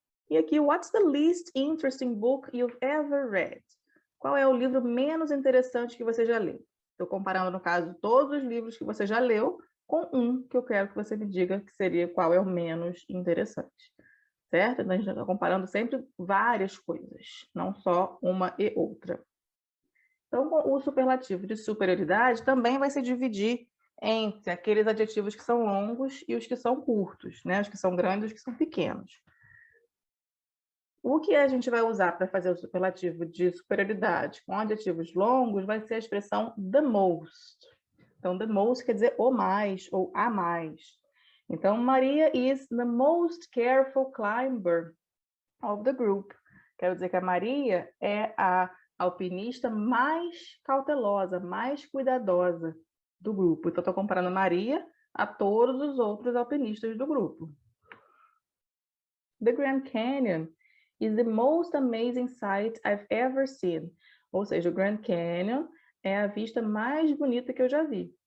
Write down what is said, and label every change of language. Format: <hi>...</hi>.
<en>E aqui, what's the least interesting book you've ever read?</en> <pt>Qual é o livro menos interessante que você já leu? Estou comparando, no caso, todos os livros que você já leu com um que eu quero que você me diga que seria qual é o menos interessante. Certo? Então, a gente está comparando sempre várias coisas, não só uma e outra. Então, o superlativo de superioridade também vai se dividir entre aqueles adjetivos que são longos e os que são curtos, né? Os que são grandes e os que são pequenos. O que a gente vai usar para fazer o superlativo de superioridade com adjetivos longos vai ser a expressão the most. Então, the most quer dizer o mais ou a mais.</pt> <en>Então, Maria is the most careful climber of the group.</en> <pt>Quero dizer que a Maria é a alpinista mais cautelosa, mais cuidadosa do grupo. Então, estou comparando Maria a todos os outros alpinistas do grupo.</pt> <en>The Grand Canyon is the most amazing sight I've ever seen.</en> <pt>Ou seja, o Grand Canyon é a vista mais bonita que eu já vi.</pt>